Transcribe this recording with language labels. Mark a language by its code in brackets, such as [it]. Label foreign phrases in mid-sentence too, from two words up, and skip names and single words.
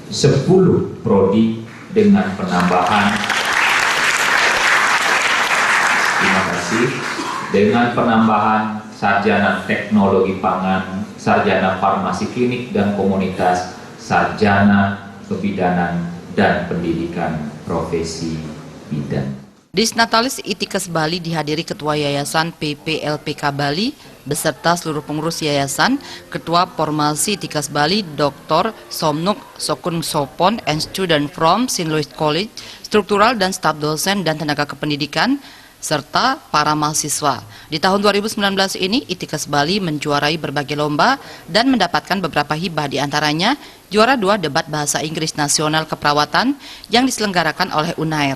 [id] 10 prodi dengan penambahan sarjana teknologi pangan, sarjana farmasi klinik dan komunitas, sarjana kebidanan dan pendidikan profesi bidan. Disnatalis ITKes Bali dihadiri Ketua Yayasan PPLPK Bali beserta seluruh pengurus yayasan, Ketua Formasi ITKes Bali Dr. [en] Somnuk Sokun Sopon and student from St. Louis College, [id] struktural dan staf dosen dan tenaga kependidikan, serta para mahasiswa. Di tahun 2019 ini, ITKes Bali menjuarai berbagai lomba dan mendapatkan beberapa hibah, diantaranya juara 2 debat bahasa Inggris nasional keperawatan yang diselenggarakan oleh Unair.